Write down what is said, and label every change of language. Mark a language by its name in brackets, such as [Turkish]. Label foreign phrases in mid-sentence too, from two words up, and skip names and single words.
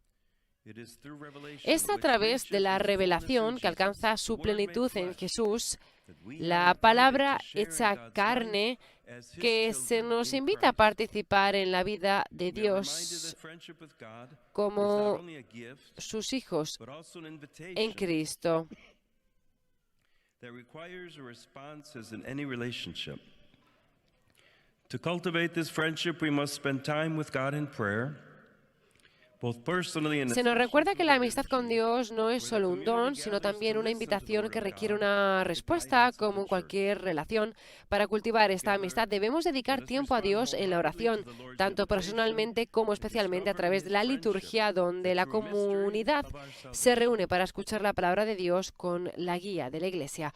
[Spanish] Es a través de la revelación que alcanza su plenitud en Jesús, la palabra hecha carne, que se nos invita a participar en la vida de Dios como sus hijos en Cristo. [English] To cultivate this friendship, we must spend time with God in prayer. [Spanish] Se nos recuerda que la amistad con Dios no es solo un don, sino también una invitación que requiere una respuesta, como en cualquier relación. Para cultivar esta amistad debemos dedicar tiempo a Dios en la oración, tanto personalmente como especialmente a través de la liturgia, donde la comunidad se reúne para escuchar la palabra de Dios con la guía de la Iglesia.